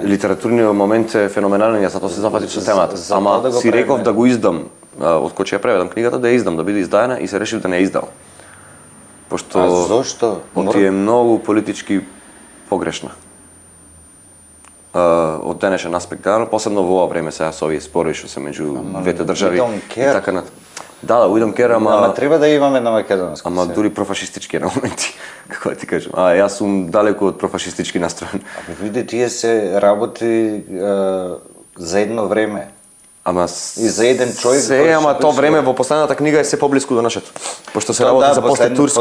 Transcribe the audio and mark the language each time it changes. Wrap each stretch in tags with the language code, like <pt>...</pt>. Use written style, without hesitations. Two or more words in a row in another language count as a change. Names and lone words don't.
<mk>Литературниот момент е феноменален, јас затоа се зафатив со темата. Ама си реков да го издам, од кој ќе ја преведам книгата, да ја издам, да биде издаена и се решив да не ја издам. Пошто зошто? Ти е многу политички погрешна. Од денешен аспект, посебно во ова време сега со овие спорови што се меѓу двете држави. Така на Да,</mk> <en>we don't care,</en> <mk>ама треба да имаме на македонски. Ама дури профашистички на моменти, како да ти кажам. Јас сум далеку од профашистички настроен. Види, тие се работи за едно време. Ама и за еден човек. Ама тоа време во последната книга е се поблиску до нашето. Пошто се работи за после турско.</mk>